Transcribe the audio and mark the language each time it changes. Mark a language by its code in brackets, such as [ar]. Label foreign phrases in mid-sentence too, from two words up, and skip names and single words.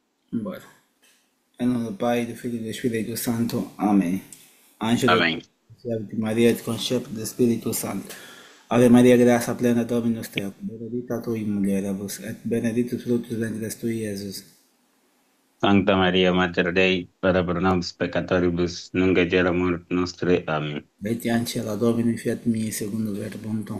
[pt] Bora. Em nome do Pai, do Filho e do Espírito Santo. Amém. Anjo da Amém. de Maria, te conceito do Espírito Santo. [la] Ave Maria, graça plena, Dominus tecum. Benedicta tu in mulieribus, et benedictus fructus ventris tui, Iesus. Sancta Maria, Mater Dei, ora pro nobis peccatoribus, nunc et hora mortis nostre. [pt] Amém. [la] Veti ancella Domini, fiat mi, secundo verbum tuum.